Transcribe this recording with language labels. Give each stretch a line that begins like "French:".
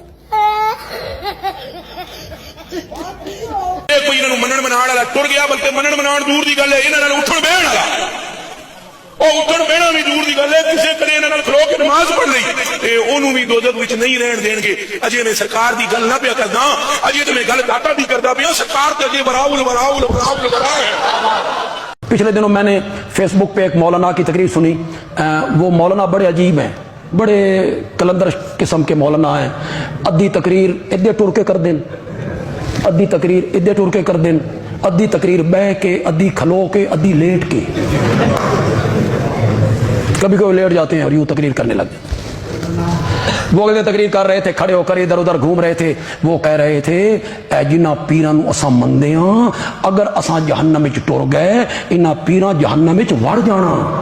Punjabi: کوئی انہاں نوں منن منان والا ٹر گیا بلکہ منن منان دور دی گل ہے انہاں نال اٹھن بیٹھن والا او اٹھن بیٹھنا بھی دور دی گل ہے کسے کدے انہاں نال کھلو کے نماز پڑھ لئی تے اونوں بھی دوزخ وچ نہیں رہن دین گے. اجے میں سرکار دی گل نہ پیا کردا اجے تے میں گل داتا دی کردا پیا سرکار تے اگے وراؤل وراؤل وراؤل ورا ہے.
Urdu: پچھلے دنوں میں نے فیس بک پہ ایک مولانا کی تقریر سنی. وہ مولانا بڑے عجیب ہیں, بڑے کلندر قسم کے مولانا ہیں.
Punjabi: ادھی تقریر ادھے ٹر کے کر دیں, ادھی تقریر ادھے ٹر کے کر دیں, ادھی تقریر بہ کے, ادھی کھلو کے, ادھی لیٹ کے.
Urdu: کبھی کبھی لیٹ جاتے ہیں اور یوں تقریر کرنے لگ جاتے. وہ تقریر کر رہے تھے, کھڑے ہو کر ادھر ادھر گھوم رہے تھے.
Punjabi: وہ کہہ رہے تھے اے جنہ پیران اساں مندے ہاں اگر اساں جہنم وچ ٹر گئے انہاں پیران جہنم وچ وڑ جانا.